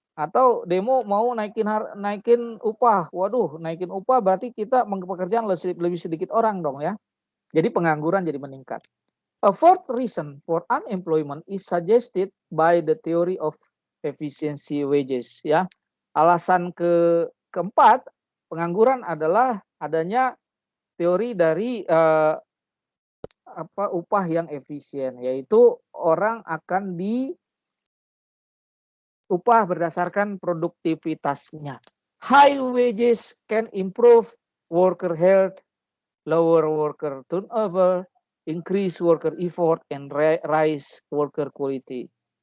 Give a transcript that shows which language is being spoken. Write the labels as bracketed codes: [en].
[id] Atau demo mau naikin upah. Waduh, naikin upah berarti kita pekerjaan lebih sedikit orang dong, ya. Jadi pengangguran jadi meningkat. [en] A fourth reason for unemployment is suggested by the theory of efficiency wages, ya. [id] Alasan keempat pengangguran adalah adanya teori dari upah yang efisien, yaitu orang akan upah berdasarkan produktivitasnya. [en] High wages can improve worker health, lower worker turnover, increase worker effort, and raise worker quality.